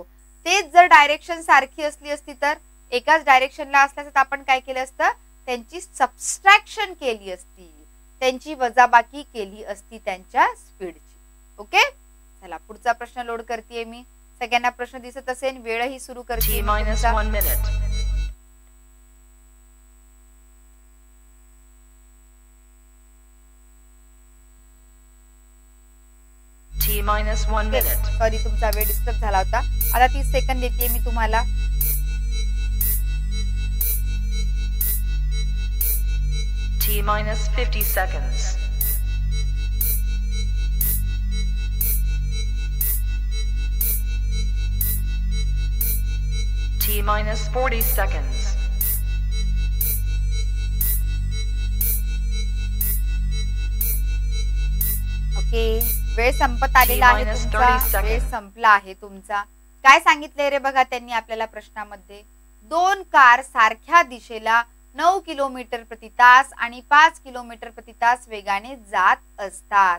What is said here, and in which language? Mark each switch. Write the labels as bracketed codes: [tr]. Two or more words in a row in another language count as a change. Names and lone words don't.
[mr] तेच जर डायरेक्शन सारखी असली असती तर, एकाच डायरेक्शनला असल्यास आपण काय केलं असतं, त्यांची सबस्ट्रॅक्शन केली असती, त्यांची वजाबाकी केली असती त्यांच्या स्पीडची. ओके, चला पुढचा प्रश्न लोड करतेय मी. सगळ्यांना प्रश्न दिसत असेल, वेळही सुरू करते. [en] T-1 minute. T-1 minute. [mr] सॉरी, तुमचा वेळ डिस्टर्ब झाला होता. आता 30 सेकंद देते मी तुम्हाला. [en] T-50 seconds. T-40 seconds. [mr] ओके, वेळ संपत आलेला आहे तुमचा, वेळ संपला आहे तुमचा. काय सांगितलंय रे बघा त्यांनी आपल्याला प्रश्नामध्ये, 2 कार सारख्या दिशेला 9 किलोमीटर प्रति तास आणि 5 किलोमीटर प्रति तास वेगाने जात असतात.